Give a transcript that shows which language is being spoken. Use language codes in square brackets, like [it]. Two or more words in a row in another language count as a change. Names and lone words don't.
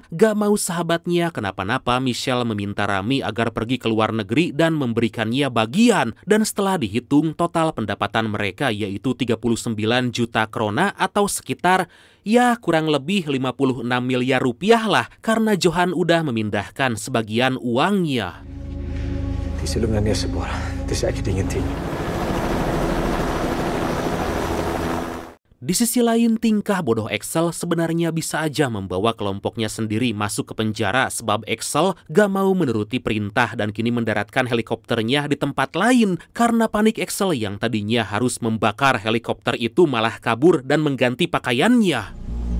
[id] Gak mau sahabatnya kenapa-napa, Michelle meminta Rami agar pergi ke luar negeri dan memberikannya bagian. Dan setelah dihitung, total pendapatan mereka yaitu 39 juta krona atau sekitar kurang lebih 56 miliar rupiah lah, karena Johan udah memindahkan sebagian uangnya. [sv] Disse lugna ner sig bara. Det är säkert ingenting. [id] Di sisi lain, tingkah bodoh Axel sebenarnya bisa aja membawa kelompoknya sendiri masuk ke penjara sebab Axel gak mau menuruti perintah dan kini mendaratkan helikopternya di tempat lain. Karena panik, Axel yang tadinya harus membakar helikopter itu malah kabur dan mengganti pakaiannya.